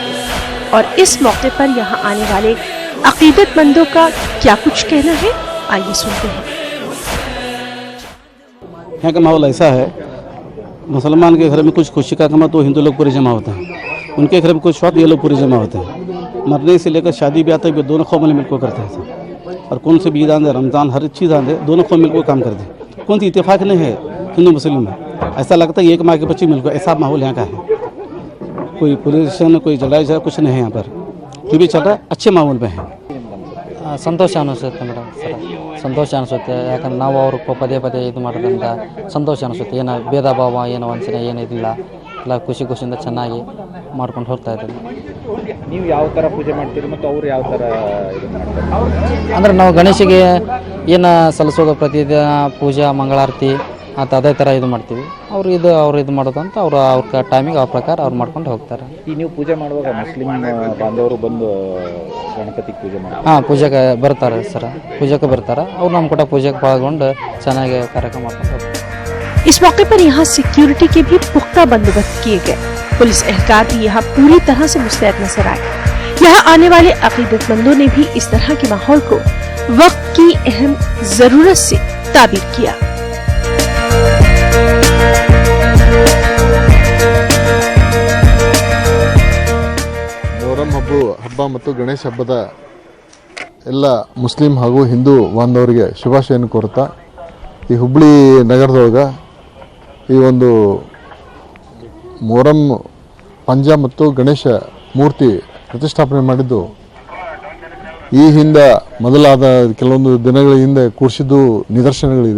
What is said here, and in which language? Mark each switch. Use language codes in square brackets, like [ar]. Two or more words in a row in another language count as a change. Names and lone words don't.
[ur] اور اس موقع پر یہاں آنے والے عقیدت مندوں کا کیا کچھ کہنا ہے, آئیے سنتے ہیں. یہاں کا ماحول ایسا ہے, مسلمان کے گھر میں کچھ خوشی کا کام تو ہندو لوگ پورے جمع ہوتے ہیں, ان کے گھر میں کچھ وقت یہ لوگ پورے جمع ہوتے ہیں. مرنے سے لے کر شادی بھی آتا ہے, دونوں قوم مل کر کرتے ہیں. اور کون سے بھی عید آندے، رمضان، ہر چیز آندے، دونوں کو مل کر کام کر دے. کون سی اتفاق نہیں ہے ہندو مسلم میں، ایسا لگتا ہے ایک ماں کے بچے مل کر، ایسا ماحول یہاں کا ہے. کوئی پولیوشن، کوئی جلائی جھگڑا کچھ نہیں ہے یہاں پر، جو بھی چل رہا ہے اچھے ماحول میں ہے. [kn] ಸಂತೋಷ ಅನಿಸುತ್ತೆ [en] madam sir, [kn] ಸಂತೋಷ ಅನಿಸುತ್ತೆ. ಯಾಕಂದ್ರೆ ನಾವು ಅವ್ರಿಗೆ ಪದೇ ಪದೇ ಇದು ಮಾಡೋದ್ರಿಂದ ಸಂತೋಷ ಅನಿಸುತ್ತೆ. ಏನು ಭೇದ ಭಾವ, ಏನು ವಂಚನೆ ಏನಿಲ್ಲ, ಎಲ್ಲ ಖುಷಿ ಖುಷಿಯಿಂದ ಚೆನ್ನಾಗಿ ಮಾಡ್ಕೊಂಡು ಹೋಗ್ತಾ ಇದ್ದೀವಿ. ನೀವು ಯಾವ ಥರ ಪೂಜೆ ಮಾಡ್ತೀರಿ ಮತ್ತು ಅವರು ಯಾವ ಥರ ಇದು ಮಾಡ್ತಾರೆ? ಅಂದರೆ ನಾವು ಗಣೇಶಿಗೆ ಏನು ಸಲ್ಲಿಸೋದು ಪ್ರತಿದಿನ ಪೂಜಾ ಮಂಗಳಾರತಿ ಮತ್ತು ಅದೇ ಥರ ಇದು ಮಾಡ್ತೀವಿ. ಅವ್ರು ಇದು ಮಾಡೋದು ಅಂತ ಅವ್ರ ಟೈಮಿಗೆ ಅವ್ರ ಪ್ರಕಾರ ಅವ್ರು ಮಾಡ್ಕೊಂಡು ಹೋಗ್ತಾರೆ. ಈ ನೀವು ಪೂಜೆ ಮಾಡುವಾಗ ಮುಸ್ಲಿಂ ಬಾಂಧವರು ಬಂದು ಗಣಪತಿ ಪೂಜೆ ಮಾಡ್ತಾರೆ? ಹಾಂ, ಪೂಜೆಗೆ ಬರ್ತಾರೆ ಸರ್, ಪೂಜೆಗೆ ಬರ್ತಾರೆ. ಅವ್ರು ನಮ್ಮ ಕೂಡ ಪೂಜೆಗೆ ಪಾಲ್ಗೊಂಡು ಚೆನ್ನಾಗಿ ಕಾರ್ಯಕ್ರಮ ಮಾಡ್ಕೊಂಡು ಹೋಗ್ತಾರೆ. [ur] اس موقع پر یہاں سیکیورٹی کے بھی پختہ بندوبست کیے گئے. پولیس اہلکار بھی یہاں پوری طرح سے مستعد نظر آئے. یہاں آنے والے عقیدت مندوں نے بھی اس طرح کے ماحول کو وقت کی اہم ضرورت سے تعبیر کیا. [kn] ಮೊಹರಂ ಹಬ್ಬ ಮತ್ತು ಗಣೇಶ ಹಬ್ಬದ ಎಲ್ಲ ಮುಸ್ಲಿಂ ಹಾಗೂ ಹಿಂದೂ ಬಾಂಧವರಿಗೆ ಶುಭಾಶಯವನ್ನು ಕೋರುತ್ತಾ, ಈ ಹುಬ್ಬಳ್ಳಿ ನಗರದೊಳಗೆ ಈ ಒಂದು ಮೊಹರಂ ಪಂಜ ಮತ್ತು ಗಣೇಶ ಮೂರ್ತಿ ಪ್ರತಿಷ್ಠಾಪನೆ ಮಾಡಿದ್ದು ಈ ಹಿಂದೆ ಮೊದಲಾದ ಕೆಲವೊಂದು ದಿನಗಳ ಹಿಂದೆ ಕೂಡಿಸಿದ್ದು ನಿದರ್ಶನಗಳಿದೆ.